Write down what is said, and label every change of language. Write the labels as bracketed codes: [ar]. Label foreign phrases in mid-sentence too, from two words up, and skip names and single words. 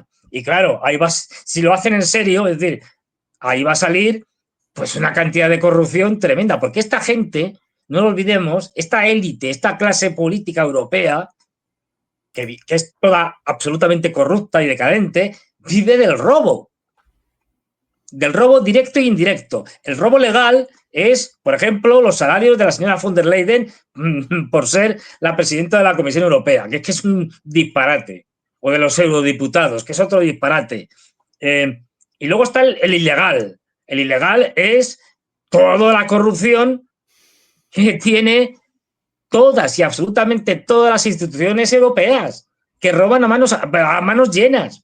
[es] Y claro, ahí vas, si lo hacen en serio, es decir, ahí va a salir pues una cantidad de corrupción tremenda, porque esta gente, no lo olvidemos, esta élite, esta clase política europea, que es toda absolutamente corrupta y decadente, vive del robo directo e indirecto. El robo legal es, por ejemplo, los salarios de la señora von der Leyen por ser la presidenta de la Comisión Europea, que es un disparate, o de los eurodiputados, que es otro disparate. Y luego está el ilegal. El ilegal es toda la corrupción que tiene todas y absolutamente todas las instituciones europeas, que roban a manos llenas.